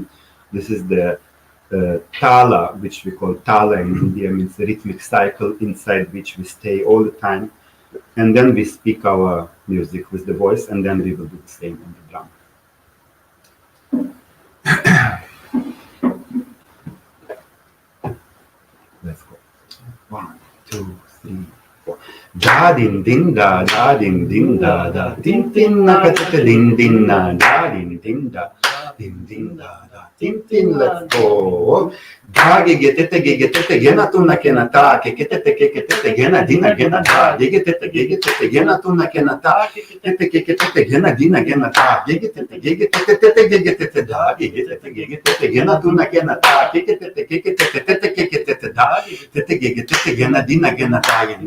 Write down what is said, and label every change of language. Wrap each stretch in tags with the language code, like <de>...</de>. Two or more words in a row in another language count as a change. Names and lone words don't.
<en>This is the tala, which we call tala in India, means the rhythmic cycle inside which we stay all the time, and then we speak our music with the voice, and then we will do the same on the drum. Let's go. 1, 2, 3, 4. Da din din da din din da din din na ka din din na da din din da din din. Let's go. Da ge te gena tu na kena ta ke te gena dina gena da ge te gena tu na kena ta ke te gena dina gena ta ge te da ge te gena tu na kena ta ke te da te gena dina gena ta</en>